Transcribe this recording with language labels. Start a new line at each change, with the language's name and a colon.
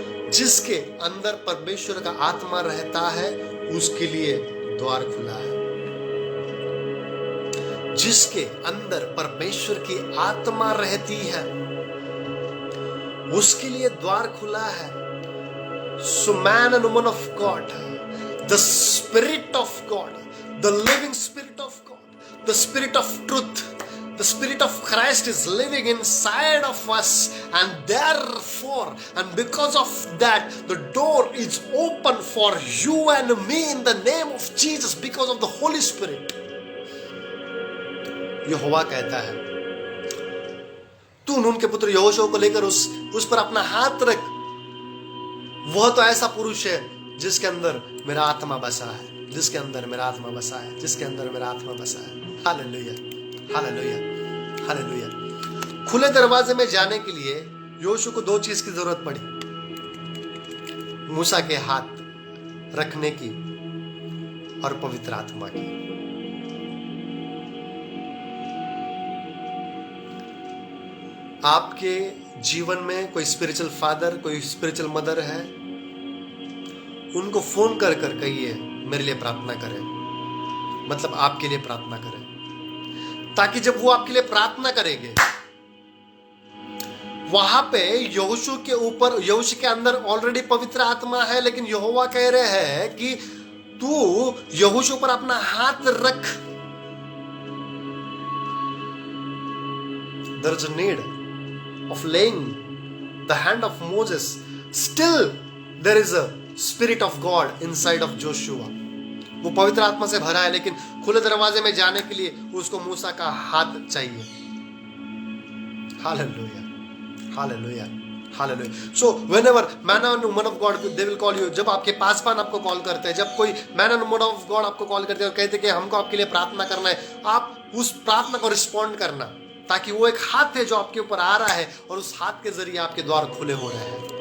Hindi: जिसके अंदर परमेश्वर का आत्मा रहता है उसके लिए द्वार खुला है। जिसके अंदर परमेश्वर की आत्मा रहती है उसके लिए द्वार खुला है।
English: So man and woman of God, the spirit of God, the living spirit of God, the spirit of truth, the spirit of Christ is living inside of us, and therefore and because of that the door is open for you and me in the name of Jesus, because of the Holy Spirit.
Hindi: यहोवा कहता है तू नून के पुत्र यहोशू को लेकर उस पर अपना हाथ रख। वह तो ऐसा पुरुष है जिसके अंदर मेरा आत्मा बसा है, जिसके अंदर मेरा आत्मा बसा है, जिसके अंदर मेरा आत्मा बसा है। Hallelujah, hallelujah, hallelujah. खुले दरवाजे में जाने के लिए यहोशू को दो चीज की जरूरत पड़ी, मूसा के हाथ रखने की और पवित्र आत्मा की। आपके जीवन में कोई स्पिरिचुअल फादर, कोई स्पिरिचुअल मदर है, उनको फोन कर कर कहिए मेरे लिए प्रार्थना करें, मतलब आपके लिए प्रार्थना करें, ताकि जब वो आपके लिए प्रार्थना करेंगे, वहां पे यहोशू के ऊपर, यहोशू के अंदर ऑलरेडी पवित्र आत्मा है, लेकिन यहोवा कह रहे हैं कि तू यहोशू पर अपना हाथ रख।
English: There is a need of laying the hand of Moses. Still there is a spirit of God inside of Joshua.
Hindi: वो पवित्र आत्मा से भरा है, लेकिन खुले दरवाजे में जाने के लिए उसको मूसा का हाथ चाहिए। Hallelujah, hallelujah, hallelujah.
English: So whenever man and woman of God they will call you,
Hindi: जब आपके पासवान आपको कॉल करते हैं, जब कोई
English: man and woman of God
Hindi: आपको कॉल करते हैं और कहते हैं कि हमको आपके लिए प्रार्थना करना है, आप उस प्रार्थना को रिस्पॉन्ड करना, ताकि वो एक हाथ है जो आपके ऊपर आ रहा है और उस हाथ के जरिए आपके द्वार खुले हो रहे हैं।